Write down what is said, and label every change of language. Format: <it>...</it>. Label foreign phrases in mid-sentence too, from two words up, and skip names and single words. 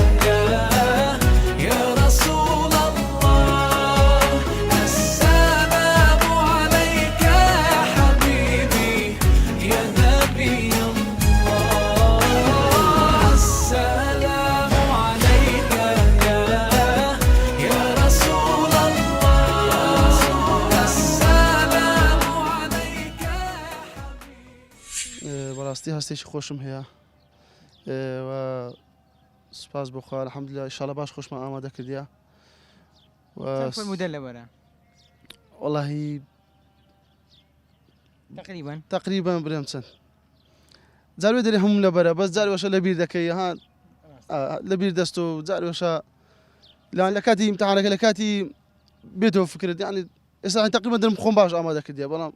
<ar>يا رسول الله السلام عليك يا حبيبي يا نبي الله السلام عليك يا رسول الله السلام عليك يا حبيبي</ar> <ckb>بەڕاستی هەستێکی خۆشم هەیە و سپاس بۆخوا الحەمدوللا ئینشاڵڵا باش خۆشمان ئامادە کردیا فەرموودە لەبەرە وەڵاهی تقریبا برێم چەند جاروێ دەری هەموو لەبەرە بەس جاروێشە لەبیر دەکەی ها لەبیر دەست و جاروێشە لە کاتی ئیمتحانەکە لە کاتی بێتەوە فکرت یعنی ئێستا تقریبا دەرم خۆم باش ئامادە کردیا بەڵام</ckb>